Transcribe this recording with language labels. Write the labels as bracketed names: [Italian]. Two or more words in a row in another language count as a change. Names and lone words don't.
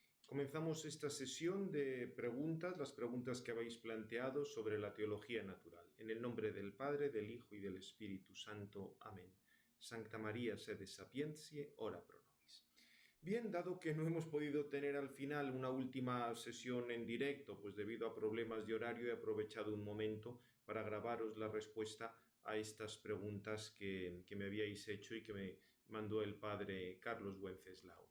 [Spanish] Comenzamos esta sesión de preguntas, las preguntas que habéis planteado sobre la teología natural. En el nombre del Padre, del Hijo y del Espíritu Santo. Amén. [Latin] Sancta María, sede sapientiae, ora pro nobis. [Spanish] Bien, dado que no hemos podido tener al final una última sesión en directo, pues debido a problemas de horario he aprovechado un momento para grabaros la respuesta a estas preguntas que me habíais hecho y que me mandó el Padre Carlos Wenceslao.